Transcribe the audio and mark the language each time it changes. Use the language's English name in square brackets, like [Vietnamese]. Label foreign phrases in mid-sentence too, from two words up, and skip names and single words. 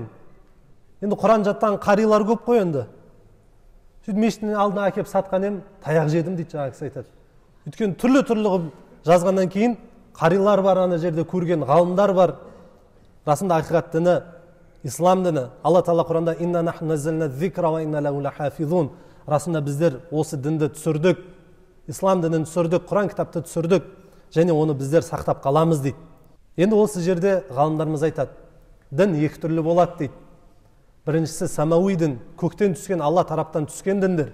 [Kazakh] Енді Құран жаттаған қарилар көп қой енді. Сөйтіп мешіттің алдына әкеп сатқан ем, таяқ жедім дейді жаңа кісі айтады. Өйткені түрлі қылып жазғаннан кейін қарилар бар, ана жерде көрген ғалымдар бар. Расында ақиқат діні ислам діні. Алла Тағала Құранда [Arabic] «إنا نحن نزلنا الذكر وإنا له لحافظون». [Kazakh] Расында біздер осы дінді түсірдік, ислам дінін түсірдік, Құран кітапты түсірдік, және оны біздер сақтап қаламыз дейді. Енді осы жерде ғалымдарымыз айтады, дін екі түрлі болады дейді. Біріншісі самауи дін, көктен түскен, Алла тараптан түскен діндер.